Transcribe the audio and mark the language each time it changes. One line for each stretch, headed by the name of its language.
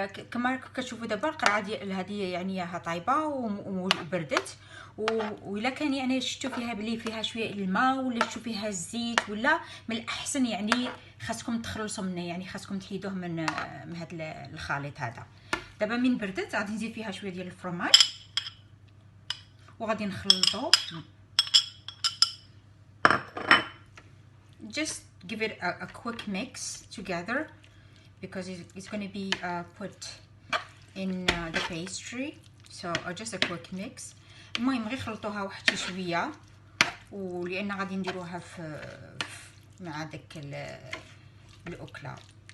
Arabic: كما كتشوفوا دابا القرعه ديال هذه يعني طايبه وبردت، وإلا كان يعني شفتوا فيها بلي فيها شويه الماء ولا شفتوا فيها الزيت ولا من الاحسن يعني خاصكم تخلصوا منه، يعني خاصكم تحيدوه من هذا الخليط هذا. دابا من بردت غادي نزيد فيها شويه ديال الفرماج وغادي نخلطو.
English: Just give it a quick mix together because it's going to be put in the pastry, so just a quick mix.
Arabic: المهم غير خلطوها واحد شويه، ولان غادي نديروها مع داك الاكله.